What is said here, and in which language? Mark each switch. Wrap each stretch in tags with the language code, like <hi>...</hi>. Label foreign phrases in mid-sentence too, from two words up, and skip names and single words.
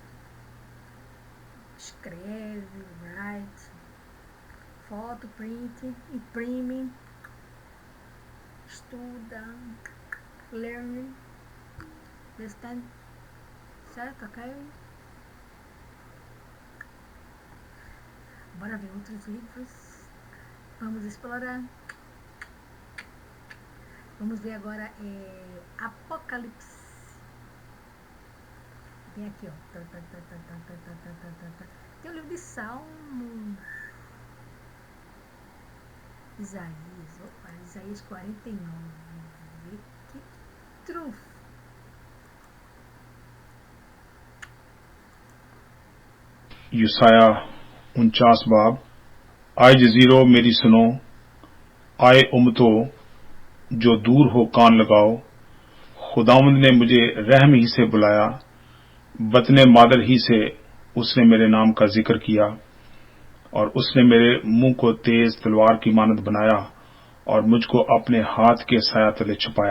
<pt>escreve, write, foto, print, imprime, estuda,</pt> <en>learn, understand,</en> <pt>certo? Ok? Bora ver outros livros. Vamos explorar. Vamos ver agora Apocalipse. Tem aqui, ó. Tem o livro de Salmos. Isaías. Opa, Isaías 49. Que trunfo.</pt> <ur>یسایہ 49 باب آئے جزیروں میری سنو، آئے امتو جو دور ہو کان لگاؤ، خداوند نے مجھے رحم ہی سے بلایا، بطن مادر ہی سے اس نے میرے نام کا ذکر کیا، اور اس نے میرے منہ کو تیز تلوار کی مانند بنایا اور مجھ کو اپنے ہاتھ کے سایہ تلے چھپایا۔</ur>